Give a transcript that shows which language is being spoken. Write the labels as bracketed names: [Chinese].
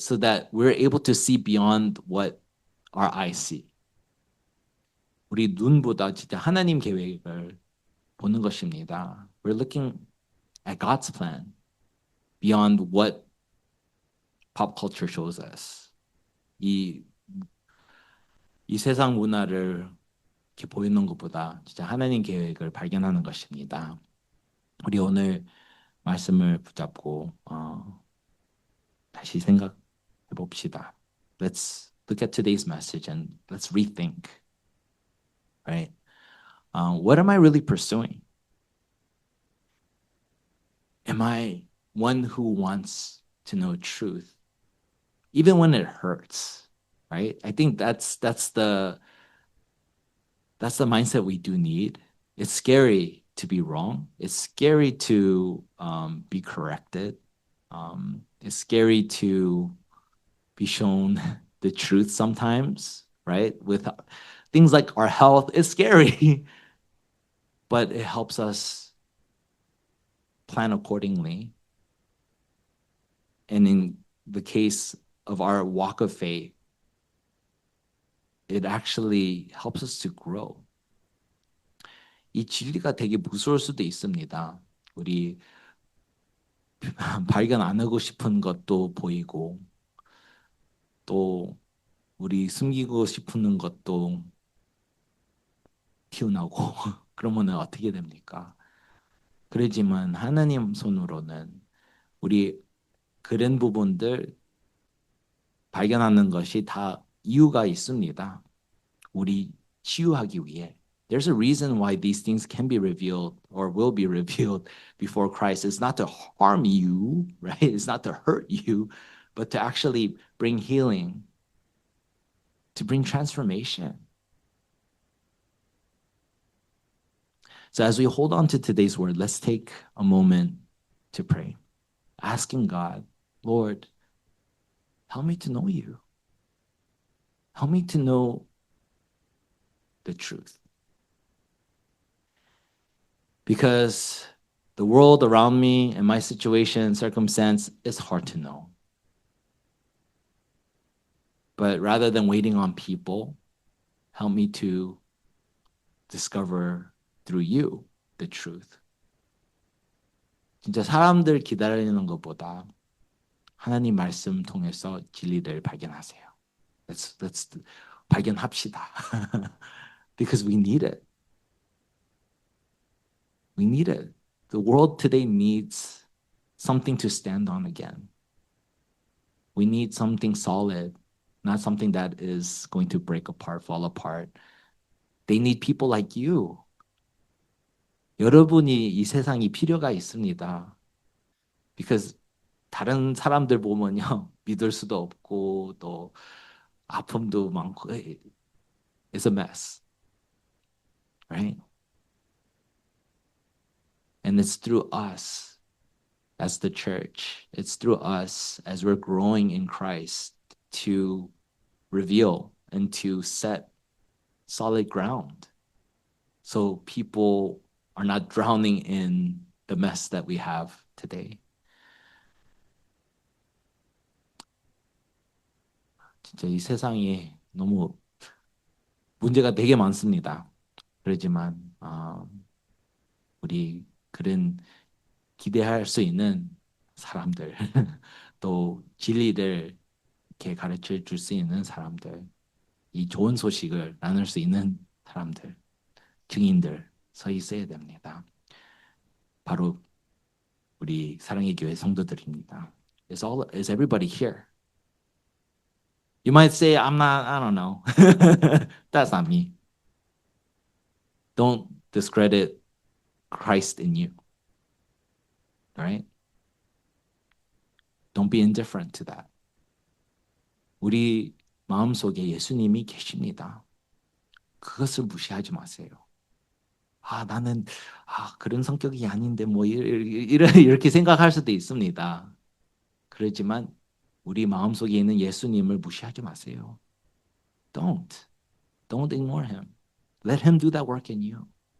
[English] So that we're able to see beyond what our eyes see. [Korean] 우리 눈보다 진짜 하나님 계획을 보는 것입니다. [English] We're looking at God's plan beyond what pop culture shows us. [Korean] 이, 이 세상 문화를 이렇게 보이는 것보다 진짜 하나님 계획을 발견하는 것입니다. 우리 오늘 말씀을 붙잡고 다시 생각해 봅시다. [English] Let's look at today's message and let's rethink, right? What am I really pursuing? Am I one who wants to know truth, even when it hurts, right? I think that's the mindset we do need. It's scary to be wrong. It's scary to be corrected. It's scary to be shown the truth sometimes, right? With things like our health, it's scary, but it helps us plan accordingly. And in the case of our walk of faith, it actually helps us to grow. [Korean] 이 진리가 되게 무서울 수도 있습니다. 우리 발견 안 하고 싶은 것도 보이고 또 우리 숨기고 싶은 것도 튀어나오고 그러면 어떻게 됩니까? 그러지만 하나님 손으로는 우리 그런 부분들 발견하는 것이 다 이유가 있습니다. 우리 치유하기 위해. [English] There's a reason why these things can be revealed or will be revealed before Christ. It's not to harm you, right? It's not to hurt you, but to actually bring healing, to bring transformation. So as we hold on to today's word, let's take a moment to pray, asking God, Lord, help me to know you. Help me to know the truth. Because the world around me and my situation, circumstance is hard to know. But rather than waiting on people, help me to discover through you the truth. [Korean] 진짜 사람들 기다리는 것보다 하나님 말씀 통해서 진리를 발견하세요. [English] Let's [Korean] 발견합시다. [English] Because we need it. We need it. The world today needs something to stand on again. We need something solid, not something that is going to break apart, fall apart. They need people like you. [Korean] 여러분이 이 세상이 필요가 있습니다. [English] Because [Korean] 다른 사람들 보면요. 믿을 수도 없고 또 아픔도 많고 [English] it's a mess. Right? And it's through us as the church. It's through us as we're growing in Christ to reveal and to set solid ground so people are not drowning in the mess that we have today. [Korean] 진짜 이 세상에 너무 문제가 되게 많습니다. 그렇지만 우리 그런 기대할 수 있는 사람들 또 진리를 이렇게 가르쳐 줄 수 있는 사람들, 이 좋은 소식을 나눌 수 있는 사람들, 증인들 서 있어야 됩니다. 바로 우리 사랑의 교회 성도들입니다. [English] Is everybody here? You might say, I'm not, I don't know. That's not me. Don't discredit Christ in you. All right? Don't be indifferent to that. [Korean] 우리 마음속에 예수님이 계십니다. 그것을 무시하지 마세요. 나는 그런 성격이 아닌데 뭐 이렇게 생각할 수도 있습니다. 그렇지만 우리 마음속에 있는 예수님을 무시하지 마세요. [English] Don't. Don't ignore him. Let him do that work in you.